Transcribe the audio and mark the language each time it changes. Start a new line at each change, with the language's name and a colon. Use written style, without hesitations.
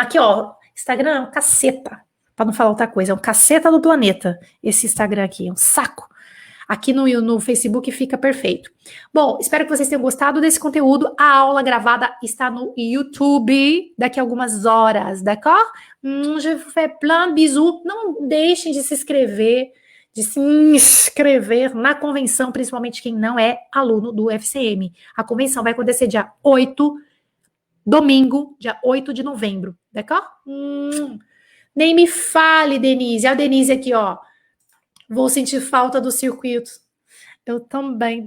Portuguese: Aqui, ó, Instagram é um caceta. Pra não falar outra coisa, é um caceta do planeta. Esse Instagram aqui, é um saco. Aqui no Facebook fica perfeito. Bom, espero que vocês tenham gostado desse conteúdo. A aula gravada está no YouTube daqui a algumas horas, d'accord?
French: Je vous fais plein de bisous.
Portuguese: Não deixem de se inscrever na convenção, principalmente quem não é aluno do FCM. A convenção vai acontecer dia 8, domingo, dia 8 de novembro, d'accord? Nem me fale, Denise. A Denise aqui, ó. Vou sentir falta do circuito. Eu também.